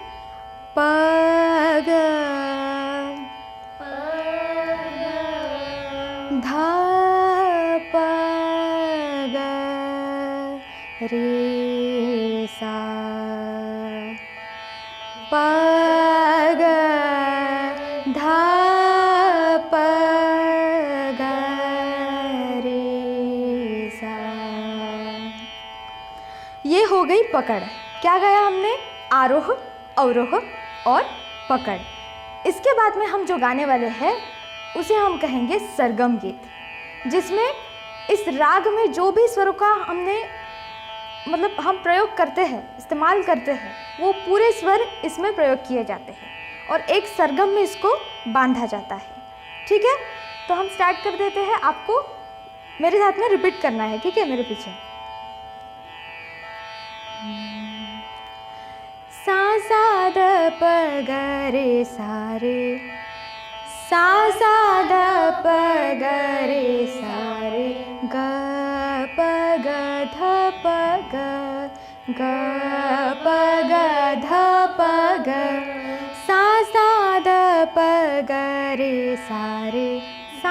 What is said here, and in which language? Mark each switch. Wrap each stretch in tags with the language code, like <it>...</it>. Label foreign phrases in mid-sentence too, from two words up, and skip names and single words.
<hi>प ग, ध प ग रे सा, प ग ध प ग रे सा। ये हो गई पकड़। क्या गाया हमने? आरोह, अवरोह और पकड़। इसके बाद में हम जो गाने वाले हैं उसे हम कहेंगे सरगम गीत, जिसमें इस राग में जो भी स्वरों का हमने हम प्रयोग करते हैं, इस्तेमाल करते हैं, वो पूरे स्वर इसमें प्रयोग किए जाते हैं और एक सरगम में इसको बांधा जाता है, ठीक है। तो हम स्टार्ट कर देते हैं। आपको मेरे साथ में रिपीट करना है, ठीक है, मेरे पीछे। सा सा द प ग रे सा रे, सा सा द प ग रे सा रे, ग प ग ध प ग, ग प ग ध प ग, सा सा द प ग रे सा रे, सा</hi>